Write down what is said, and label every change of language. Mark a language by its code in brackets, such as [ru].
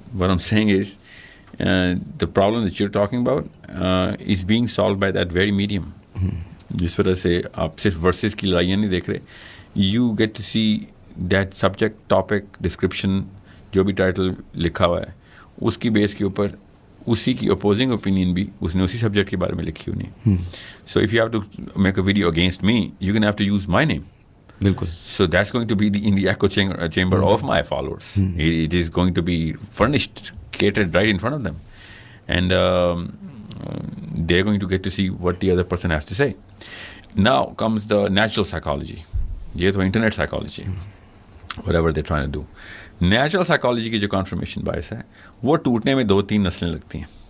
[en] What I am saying is the problem that you're talking about is being solved by that very medium. [ur] جس وجہ سے آپ صرف versus کی لڑائیاں نہیں دیکھ رہے, [en] you get to see that subject, topic, description, [ur] جو بھی ٹائٹل لکھا ہوا ہے اس کی بیس کے اوپر اسی کی اپوزنگ اوپینین بھی اس نے اسی سبجیکٹ کے بارے میں لکھی ہونی ہے. [en] So if you have to make a video against me, you're going to have to use my name. [ur] بالکل. [en] So that's going to be in the echo chamber of my followers. It is going to be furnished, catered right in front of them, and they're going to get to see what the other person has to say. Now comes the natural psychology. [ur] یہ تو internet psychology, [en] whatever they're trying to do. [ur] Natural psychology کی جو confirmation باعث ہے وہ ٹوٹنے میں 2-3 نسلیں لگتی ہیں.